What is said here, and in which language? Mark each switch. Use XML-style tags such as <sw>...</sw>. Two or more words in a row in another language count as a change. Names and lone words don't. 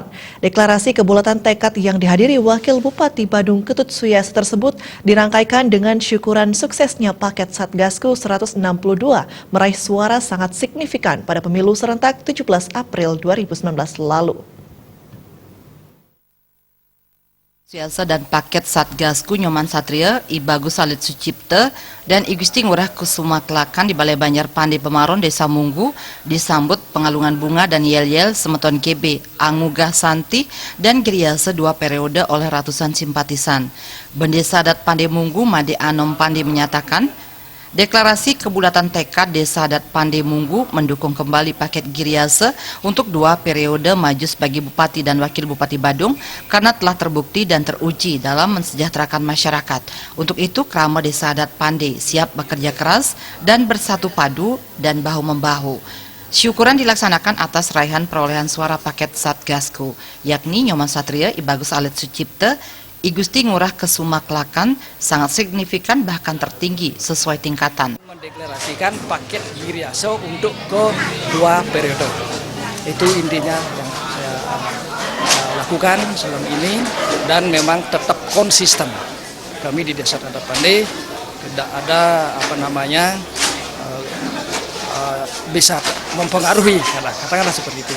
<id>Deklarasi kebulatan tekad yang dihadiri Wakil Bupati Badung Ketut Suyasa tersebut dirangkaikan dengan syukuran suksesnya paket Satgasku 162 meraih suara sangat signifikan pada pemilu serentak 17 April 2019 lalu. Suyasa dan paket Satgasku Nyoman Satria, I Bagus Alit Sucipta, dan I Gusti Ngurah Kusuma Kelakan di Balai Banjar Pandai Pemaron, Desa Munggu, disambut pengalungan bunga dan yel-yel semeton GB, Angugah Santi, dan Giriasa 2 periode oleh ratusan simpatisan. Bendesa Adat Pandai Munggu, Made Anom Pandai menyatakan, deklarasi kebulatan tekad Desa Adat Pandai Munggu mendukung kembali paket Giriasa untuk 2 periode maju sebagai Bupati dan Wakil Bupati Badung karena telah terbukti dan teruji dalam mensejahterakan masyarakat. Untuk itu, Krama Desa Adat Pandai siap bekerja keras dan bersatu padu dan bahu-membahu. Syukuran dilaksanakan atas raihan perolehan suara paket Satgasku, yakni Nyoman Satria, I Bagus Alit Sucipta, I Gusti Ngurah Kusuma Kelakan sangat signifikan bahkan tertinggi sesuai tingkatan. Mendeklarasikan paket Giriasa untuk ke 2 periode. Itu intinya yang saya lakukan selama ini dan memang tetap konsisten. Kami di Desa Adat Pandai tidak ada bisa mempengaruhi, katakanlah seperti itu.</id>